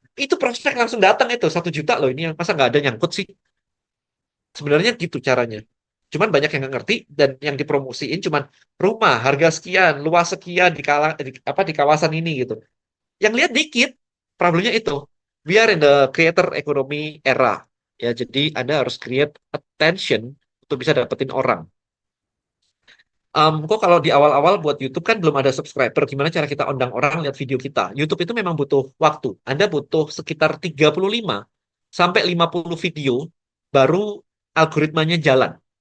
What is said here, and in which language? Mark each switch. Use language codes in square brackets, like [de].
[id] Itu prospek langsung datang itu, 1 juta loh ini. Masa nggak ada nyangkut sih? Sebenarnya gitu caranya. Cuman banyak yang nggak ngerti, dan yang dipromosiin cuman rumah, harga sekian, luas sekian di kawasan ini gitu. Yang lihat dikit, problemnya itu. [en] We are in the creator economy era. [id] Ya, jadi Anda harus [en] create attention [id] untuk bisa dapetin orang. Kok kalau di awal-awal buat YouTube kan belum ada subscriber, gimana cara kita undang orang lihat video kita? YouTube itu memang butuh waktu. Anda butuh sekitar 35 sampai 50 video baru algoritmanya jalan.